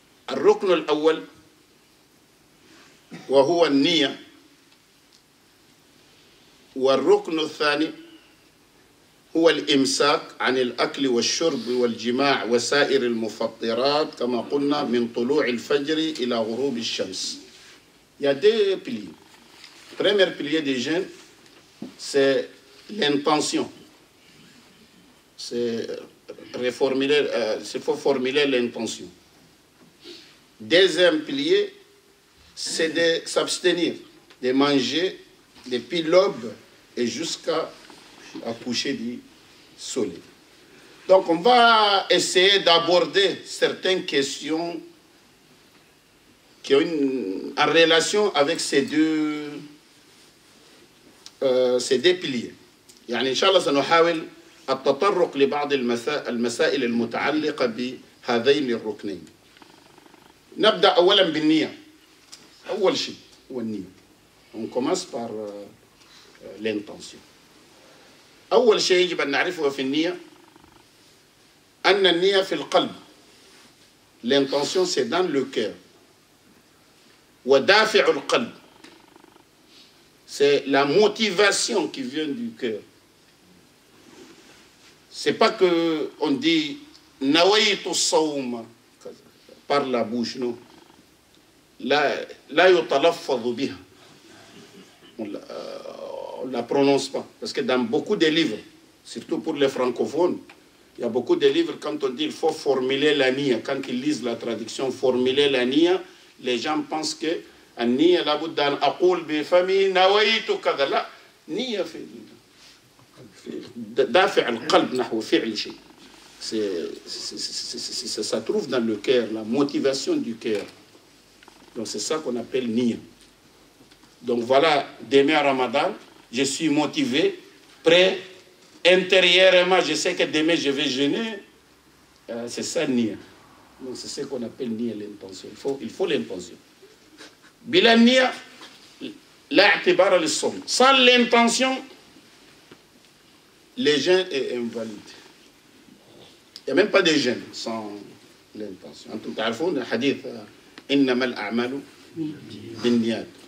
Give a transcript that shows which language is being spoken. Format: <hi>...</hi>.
<ar>الركن الأول وهو النية والركن الثاني هو الإمساك عن الأكل والشرب والجماع وسائر المفطرات كما قلنا من طلوع الفجر إلى غروب الشمس.</ar> <fr>Il y a deux piliers. Le premier pilier des jeûnes, c'est l'intention. C'est faut formuler l'intention. Deuxième pilier, c'est de s'abstenir, de manger depuis l'aube et jusqu'à coucher du soleil. Donc on va essayer d'aborder certaines questions qui ont en relation avec ces deux piliers.</fr> <ar>يعني إن شاء الله سنحاول التطرق لبعض المسائل المتعلقة بهذين الركنين. نبدأ أولا بالنية. أول شيء هو النية.</ar> <fr>On commence par l'intention.</fr> <ar>أول شيء يجب أن نعرفه في النية أن النية في القلب.</ar> <fr>L'intention c'est dans le cœur.</fr> <ar>ودافع القلب.</ar> <fr>C'est la motivation qui vient du cœur. C'est pas que on dit</fr> <ar>nawaytu as-sawm</ar> <fr>par la bouche, non.</fr> <ar>لا يتلفظ بها.</ar> <fr>On ne la prononce pas. Parce que dans beaucoup de livres, surtout pour les francophones, il y a beaucoup de livres, quand on dit il faut formuler la niya, quand ils lisent la traduction, formuler la niya, les gens pensent que</fr> <ar>النية لابد أن أقول بفمي نويت كذا. لا، نية في دافع القلب نحو فعل شيء.</ar> <fr>Ça trouve dans le cœur, la motivation du cœur. Donc c'est ça qu'on appelle niya. Donc voilà, demain à Ramadan, je suis motivé, prêt, intérieurement, je sais que demain je vais jeûner. C'est ça niya. Donc c'est ce qu'on appelle niya, l'intention. Il faut l'intention.</fr> <ar>Bila niya, la i'tibara lis-sawm.</ar> <fr>Sans l'intention, le jeûne est invalide. Il n'y a même pas de jeûne sans l'intention.</fr> <ar>أنتم تعرفون حديث إنما الأعمال بالنيات.</ar>